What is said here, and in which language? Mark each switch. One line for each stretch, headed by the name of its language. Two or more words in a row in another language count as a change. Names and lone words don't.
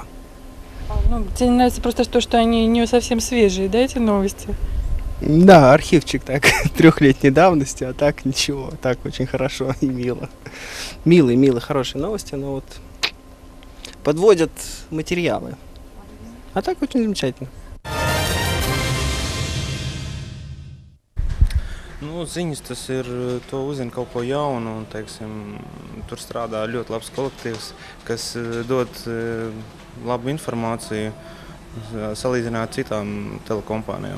Russian: Тебе нравится просто то, что они не совсем свежие, да, эти новости? Да, архивчик так, 3-летней давности, а так ничего, так очень хорошо и мило. Милые, хорошие новости, но вот подводят материалы. А так очень замечательно.
Latvian: Nu, ziņas tas ir, to uzzina kaut ko jaunu, un, teiksim, tur strādā ļoti labs kolektīvs, kas dod labu informāciju salīdzināt citām telekompānijām.